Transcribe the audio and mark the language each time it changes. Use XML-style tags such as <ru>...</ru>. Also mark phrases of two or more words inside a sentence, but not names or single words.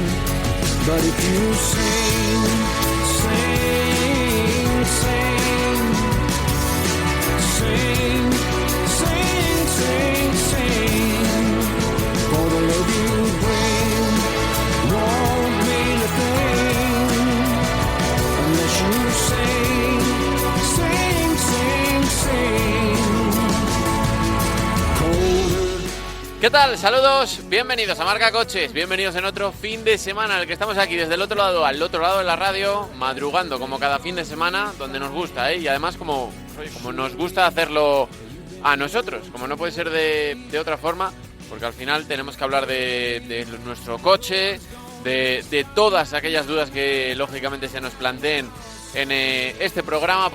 <en>But if you sing, sing, sing, sing, sing, sing, sing, for the love you bring won't mean a thing unless you sing, sing, sing, sing. Colder.</en> <es>¿Qué tal? Saludos, bienvenidos a Marca Coches, bienvenidos en otro fin de semana en el que estamos aquí desde el otro lado, al otro lado de la radio, madrugando como cada fin de semana, donde nos gusta, y además como nos gusta hacerlo a nosotros, como no puede ser de otra forma, porque al final tenemos que hablar de nuestro coche, de todas aquellas dudas que lógicamente se nos planteen en este programa.</es>